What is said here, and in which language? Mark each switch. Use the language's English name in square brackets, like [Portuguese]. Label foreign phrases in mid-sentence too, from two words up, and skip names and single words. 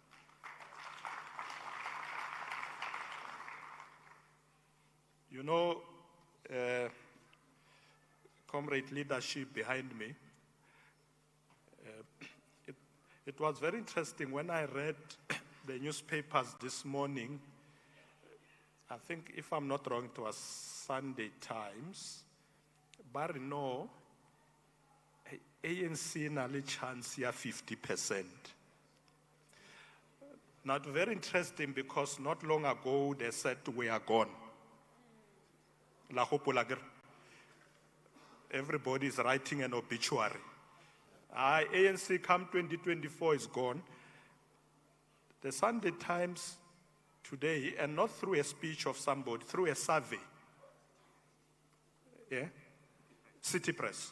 [English] You know, comrade leadership behind me, it was very interesting when I read the newspapers this morning. I think, if I'm not wrong, it was Sunday Times. But no, [Southern Sotho] ANC na le chance ya 50%. [English] Not very interesting because not long ago they said we are gone. [Southern Sotho] La hopola. [English] Everybody is writing an obituary. ANC come 2024 is gone. The Sunday Times today, and not through a speech of somebody, through a survey. Yeah? City Press.